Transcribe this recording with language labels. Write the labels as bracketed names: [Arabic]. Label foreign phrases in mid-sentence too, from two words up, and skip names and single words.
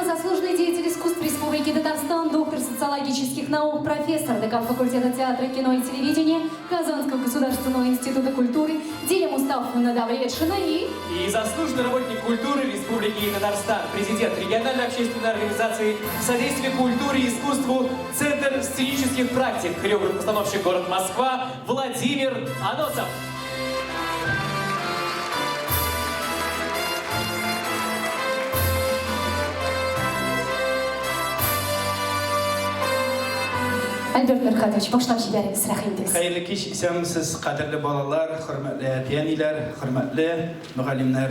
[Russian] Заслуженный деятель искусств Республики Татарстан, доктор социологических наук, профессор, декан факультета театра, кино и телевидения Казанского государственного института культуры Диля Мустафовна Давлетшина и заслуженный работник культуры Республики Татарстан, президент региональной общественной организации «Содействие культуре и искусству», Центр сценических практик, хореограф-постановщик город Москва Владимир Аносов. [Tatar] Альберт Мирхатович, башлап жибәрегез, рәхимдегез. Хәерле кич, исәнмесез, кадерле балалар, хөрмәтле әтиәниләр, хөрмәтле мөгаллимнәр.